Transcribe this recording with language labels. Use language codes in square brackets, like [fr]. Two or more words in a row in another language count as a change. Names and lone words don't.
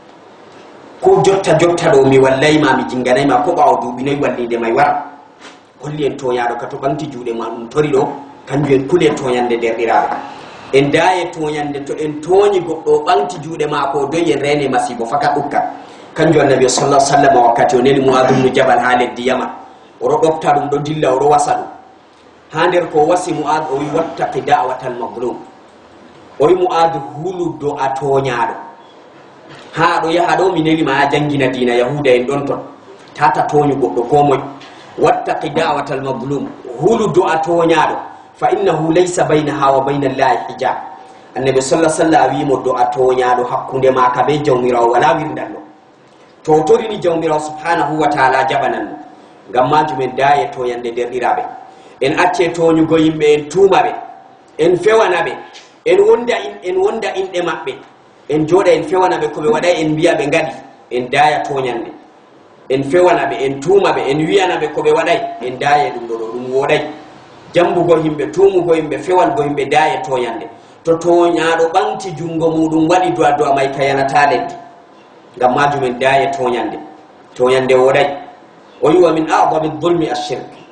[ff] ko jotta ɗo mi wallayma mi jinganayma ko ɓaawo duuɓi noyi wallide may wara holli en toñaɗo ka to ɓanti juuɗe ma ɗum tori ɗo kanjum en kule toñande derɗiraɓe en daye toñande to en tooñi goɗɗo ɓanti juuɗe mako doyi en rene masibo faka ɗukka kanjum annabi [ar] صلى الله عليه وسلم [ff] wakkati o neli Mu'adh ibn Jabal ha leddi Yaman oɗo ɗofta ɗum ɗo dilla oɗo wasa ɗum ha nder ko wasi Mu'adh o wi [ar] واتق دعوة المظلوم [ff] o wi Mu'adh hulu do'a toñaɗo ha ɗo yaha ɗo mi nelima ha jangina dina yahuda en ɗon ton tata toñu goɗɗo ko moy [ar] واتق دعوة المظلوم [ff] hulu do'a toñaɗo [ar] فإنه ليس بينها وبين الله حجاب [ff] annabi [ar] صلى الله عليه وسلم [ff] wimo do'a toñaɗo hakkunde maka be jawmirawo wala wirdallo to torini jawmirawo [ar] سبحانه وتعالى [ff] jaɓananno ngam majum en daye toñande derɗiraɓe en acce toñugo yimɓe en tuumaɓe en fewanaɓe en wonda inɗe maɓɓe en jooɗa en fewanaɓe koɓe waɗay en mbiya ɓe ngaɗi en daya toñande en fewanaɓe en tuumaɓe en wiyanaɓe koɓe waɗay en daya ɗum ɗo ɗum woɗay jambugo yimɓe tumugo yimɓe fewalgo yimɓe daye toñande to toñaɗo ɓanti jungo muɗum waɗi do'a may ka yanata leddi ngam majum en daye toñande woɗay o yiwa [ar] من أعظم الظلم الشرك